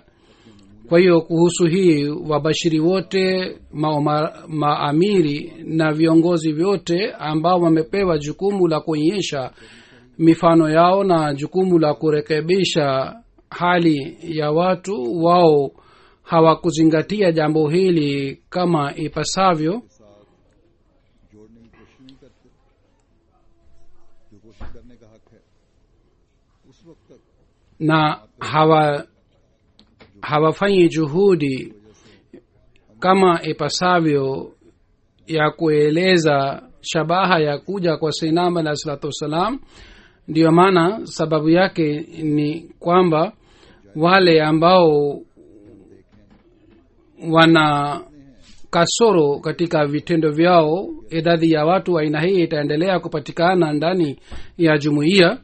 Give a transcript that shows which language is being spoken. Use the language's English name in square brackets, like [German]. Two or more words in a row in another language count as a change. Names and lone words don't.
[Swahili] Kwa hiyo kuhusu hii, wabashiri wote, maamiri na viongozi vyote ambao wamepewa jukumu la kuonyesha mifano yao na jukumu la kurekebisha hali ya watu, wao hawakuzingatia jambo hili kama ipasavyo, [Urdu] جوڑنے کی کوشش نہیں کرتے جو کوشش کرنے کا حق ہے. اس وقت تک [Swahili] na hawafanyi juhudi kama ipasavyo ya kueleza shabaha ya kuja kwa Sayyidina [Arabic] alayhi salatu wassalam. [Swahili] Ndiyo maana sababu yake ni kwamba wale ambao wana kasoro katika vitendo vyao, idadi ya watu wa aina hii itaendelea kupatikana ndani ya jumuiya.